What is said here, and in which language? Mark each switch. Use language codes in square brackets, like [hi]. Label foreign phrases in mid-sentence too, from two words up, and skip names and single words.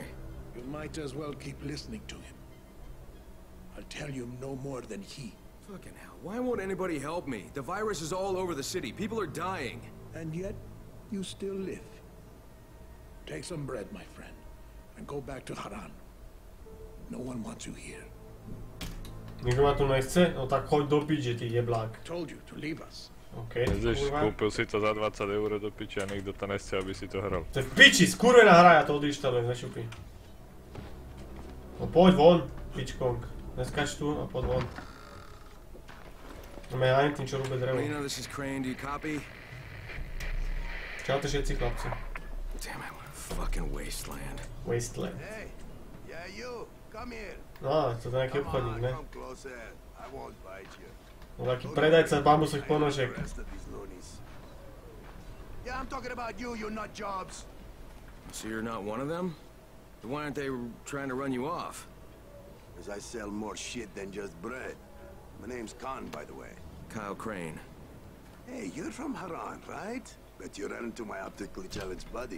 [en] You might as well keep listening to him. I'll tell you no more than he. Fucking hell, why won't anybody help me? The virus is all over the city. People are dying. And yet, you still live. Take some bread, my friend, and go back to Haran. No one wants you here. [sk] Nikto ma tu nechce? No tak choď do piče, ty jeblák. [en] Told you to leave us. OK, [sk] Vidíš, kurva. kúpil si to za 20 € do piči a nikto to nechce, aby si to hral. To je v piči, skurvená hra, ja to odinštalujem, nešupí. No poď von, pičkong. Neskač tu a poď von. No ja len tým, čo rúbe drevo. [en] You know, this is Crane. Do you copy? [sk] Čaute všetci chlapci. [en] Damn it, what a fucking wasteland. Wasteland. Hey, yeah, you. Come here. [sk] No, to je nejaký [en] Come [sk] obchodník, on, ne? [en] come closer. I won't bite you. [sk] No taký predajca bambusových ponožiek. [en] The rest of these loonies. Yeah, I'm talking about you, you nut jobs. So you're not one of them? Why aren't they trying to run you off? Because I sell more shit than just bread. My name's Khan, by the way. Kyle Crane. Hey, you're from Haran, right? Bet you ran into my optically challenged buddy.